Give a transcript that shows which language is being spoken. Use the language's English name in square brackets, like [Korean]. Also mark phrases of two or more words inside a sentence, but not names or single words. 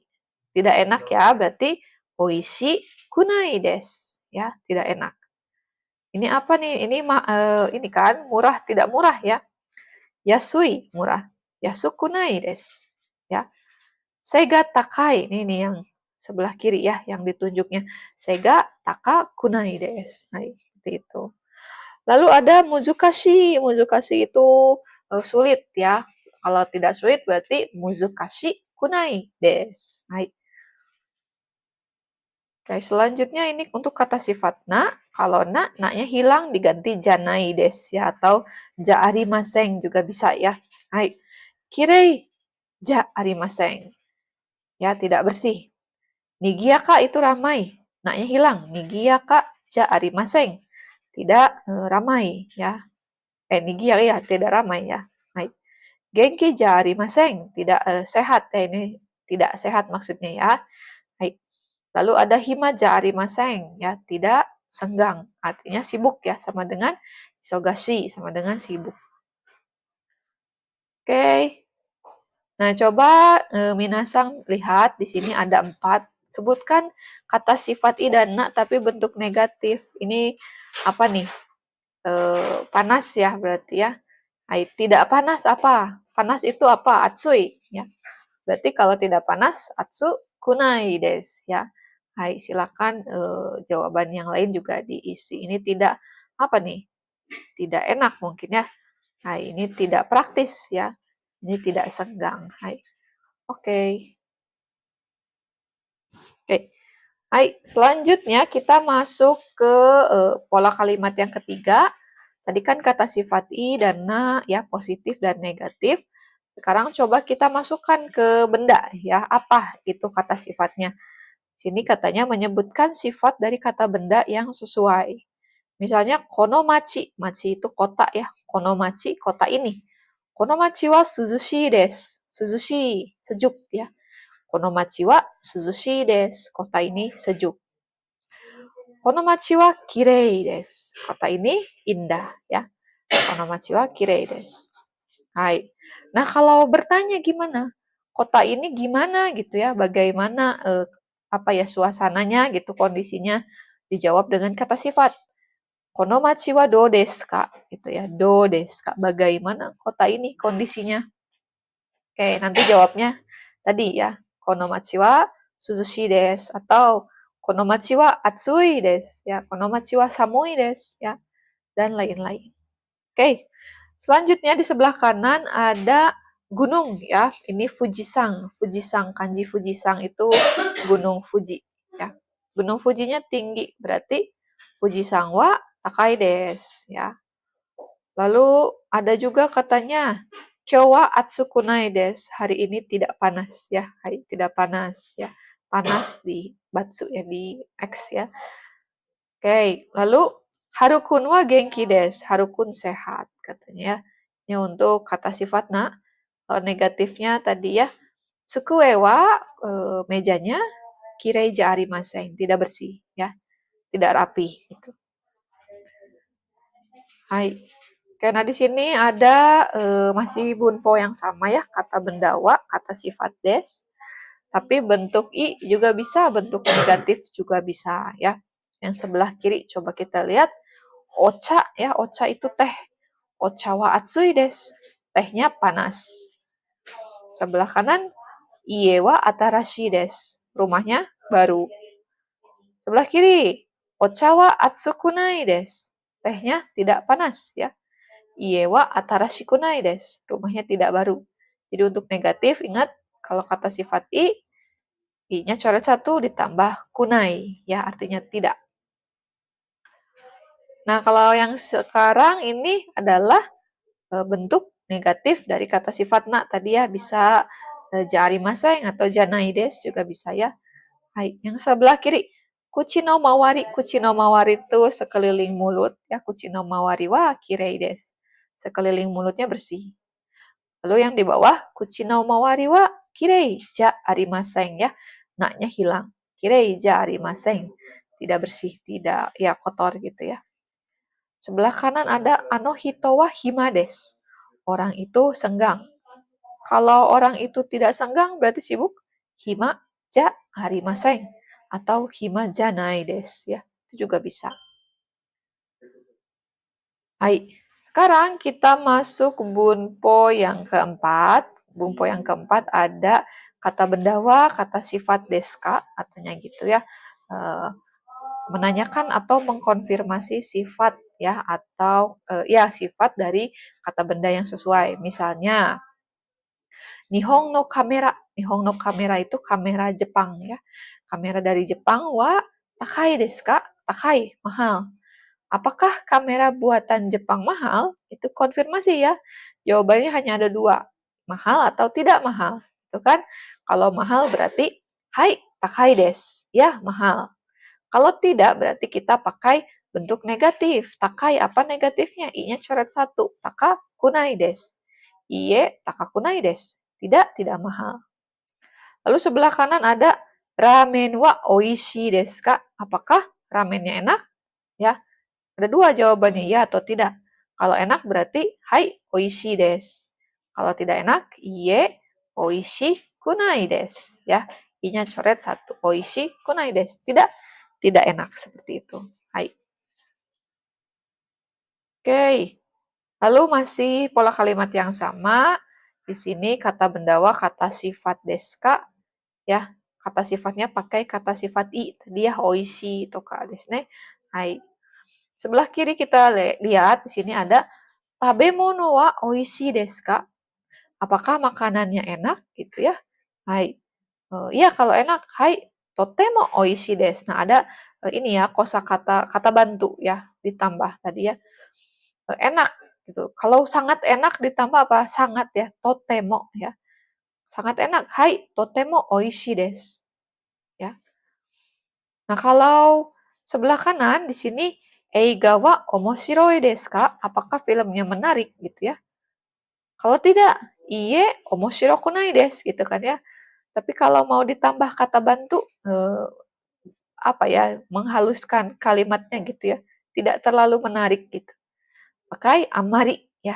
[Indonesian] Tidak enak ya, berarti [Japanese] 美味しくないです. [Indonesian] Ya, tidak enak. Ini apa nih? Ini kan murah tidak murah ya. [Japanese] Yasui murah. 安くないです. ya. 背が高い, [Indonesian] ini nih yang sebelah kiri ya, yang ditunjuknya. [Japanese] 背が高くないです. [Indonesian] Nah, seperti itu. Lalu ada muzukashi. Muzukashi itu sulit ya. Kalau tidak sulit berarti [Japanese] 難しくないです. [Indonesian] Hai. Oke, selanjutnya ini untuk kata sifat na. Kalau na-nya hilang diganti [Japanese] じゃないです [Indonesian] ya, atau [Japanese] じゃありません [Indonesian] juga bisa ya. Hai. [Japanese] きれいじゃありません. [Indonesian] Ya, tidak bersih. Nigiyaka itu ramai. Na-nya hilang. [Japanese] 賑やかじゃありません. [Indonesian] Tidak ramai ya. Nigiyaka ya, tidak ramai ya. Hai. [Japanese] 元気じゃありません. [Indonesian] Tidak sehat. Ini tidak sehat maksudnya ya. Hai. Lalu ada [Japanese] 暇じゃありません [Indonesian] ya, tidak senggang. Artinya sibuk ya, sama dengan isogashi, sama dengan sibuk. Oke. Nah, coba minasang lihat di sini ada 4. Sebutkan kata sifat i dan na tapi bentuk negatif. Ini apa nih? Panas ya berarti ya. Tidak panas apa? Panas itu apa? Atsui ya. Berarti kalau tidak panas, [Japanese] 暑くないです ya. [Indonesian] Hai, silakan jawaban yang lain juga diisi. Ini tidak apa nih? Tidak enak mungkin ya. Hai, ini tidak praktis ya. Ini tidak senggang. Hai. Oke. Oke. Hai, selanjutnya kita masuk ke pola kalimat yang ketiga. Tadi kan kata sifat i dan na ya, positif dan negatif. Sekarang coba kita masukkan ke benda ya. Apa itu kata sifatnya? Sini katanya menyebutkan sifat dari kata benda yang sesuai. Misalnya konomachi, machi itu kota ya. Konomachi, kota ini. [Japanese] この町は涼しいです. [Indonesian] Suzushi, sejuk ya. [Japanese] この町は涼しいです. [Indonesian] Kota ini sejuk. [Japanese] この町はきれいです. [Indonesian] Kota ini indah ya. [Japanese] この町はきれいです. [Indonesian] Hai. Nah, kalau bertanya gimana? Kota ini gimana gitu ya? Bagaimana apa ya suasananya gitu, kondisinya? Dijawab dengan kata sifat. [Japanese] この町はどうですか? [Indonesian] Gitu ya. [Japanese] どうですか? [Indonesian] Bagaimana kota ini kondisinya? Oke, nanti jawabnya tadi ya. [Japanese] この町は涼しいです atau この町は暑いです ya. この町は寒いです ya. [Indonesian] Dan lain-lain. Oke. Selanjutnya di sebelah kanan ada gunung ya. Ini Fujisang. Fujisang, kanji Fujisang itu gunung Fuji ya. Gunung Fujinya tinggi, berarti [Japanese] 富士山は高いです [Indonesian] ya. Lalu ada juga katanya [Japanese] 今日は暑くないです. [Indonesian] Hari ini tidak panas ya. Hari tidak panas ya. Panas di batsu ya, di X ya. Oke, lalu [Japanese] ハルくんは元気です. [Indonesian] Harukun sehat katanya ya. Ini untuk kata sifat na. Kalau negatifnya tadi ya. [Japanese] 机は mejanya きれいじゃありません. [Indonesian] Tidak bersih ya. Tidak rapi gitu. Hai. Karena di sini ada masih bunpo yang sama ya. Kata benda wa, kata sifat des. Tapi bentuk i juga bisa, bentuk negatif juga bisa ya. Yang sebelah kiri coba kita lihat. Ocha ya, ocha itu teh. [Japanese] お茶は熱いです. [Indonesian] Tehnya panas. Sebelah kanan, [Japanese] 家は新しいです. [Indonesian] Rumahnya baru. Sebelah kiri, [Japanese] お茶は熱くないです. [Indonesian] Tehnya tidak panas ya. [Japanese] 家は新しくないです. [Indonesian] Rumahnya tidak baru. Jadi untuk negatif, ingat kalau kata sifat i-nya coret 1 ditambah kunai ya, artinya tidak. Nah, kalau yang sekarang ini adalah bentuk negatif dari kata sifat na tadi ya, bisa jarimaseng atau [Japanese] じゃないです [Indonesian] juga bisa ya. Hai, yang sebelah kiri [Japanese] 口の周り. 口の周り [Indonesian] itu sekeliling mulut ya. [Japanese] 口の周りはきれいです. [Indonesian] Sekeliling mulutnya bersih. Lalu yang di bawah [Japanese] 口の周りはきれいじゃありません [Indonesian] ya. Na-nya hilang. [Japanese] きれいじゃありません. [Indonesian] Tidak bersih, tidak ya kotor gitu ya. Sebelah kanan ada [Japanese] あの人は暇です. [Indonesian] Orang itu senggang. Kalau orang itu tidak senggang berarti sibuk. [Japanese] 暇じゃありません atau 暇じゃないです ya. [Indonesian] Itu juga bisa. Hai. Sekarang kita masuk bunpo yang keempat. bumpo yang keempat ada kata benda wa, kata sifat desu ka, katanya gitu ya. Menanyakan atau mengkonfirmasi sifat ya atau ya sifat dari kata benda yang sesuai. [Japanese] Misalnya 日本のカメラ. 日本のカメラ [Indonesian] itu kamera Jepang ya. Kamera dari Jepang [Japanese] は高いですか? [Indonesian] Takai, mahal. Apakah kamera buatan Jepang mahal? Itu konfirmasi ya. Jawabannya hanya ada dua. Mahal atau tidak mahal. Itu kan. Kalau mahal berarti [Japanese] はい高いです. [Indonesian] Ya, mahal. Kalau tidak berarti kita pakai bentuk negatif. Takai apa negatifnya? I-nya coret satu. [Japanese] 高くないです。いいえ高くないです. [Indonesian] Tidak, tidak mahal. Lalu sebelah kanan ada [Japanese] ラーメンは美味しいですか? [Indonesian] Apakah ramennya enak? Ya, ada dua jawabannya, ya atau tidak. Kalau enak berarti [Japanese] はい美味しいです. [Indonesian] Kalau tidak enak, [Japanese] いいえ美味しくないです. [Indonesian] Ya, i-nya coret satu. [Japanese] 美味しくないです. [Indonesian] Tidak, tidak enak seperti itu. Hai. Oke. Lalu masih pola kalimat yang sama. Di sini kata bendawa, kata sifat [Japanese] ですか, [Indonesian] ya. Kata sifatnya pakai kata sifat i. Tadi ya [Japanese] 美味しいとかですね. [Indonesian] Hai. Sebelah kiri kita lihat di sini ada [Japanese] 食べ物は美味しいですか? [Indonesian] Apakah makanannya enak gitu ya? Hai. Ya kalau enak, [Japanese] はいとても美味しいです. [Indonesian] Nah, ada ini ya kosakata kata bantu ya ditambah tadi ya. Enak gitu. Kalau sangat enak ditambah apa? Sangat ya, totemo ya. Sangat enak. [Japanese] はいとても美味しいです. [Indonesian] Ya. Nah, kalau sebelah kanan di sini [Japanese] 映画は面白いですか? [Indonesian] Apakah filmnya menarik gitu ya? Kalau tidak, [Japanese] いいえ面白くないです [Indonesian] gitu kan ya. Tapi kalau mau ditambah kata bantu apa ya, menghaluskan kalimatnya gitu ya. Tidak terlalu menarik gitu. Pakai amari ya.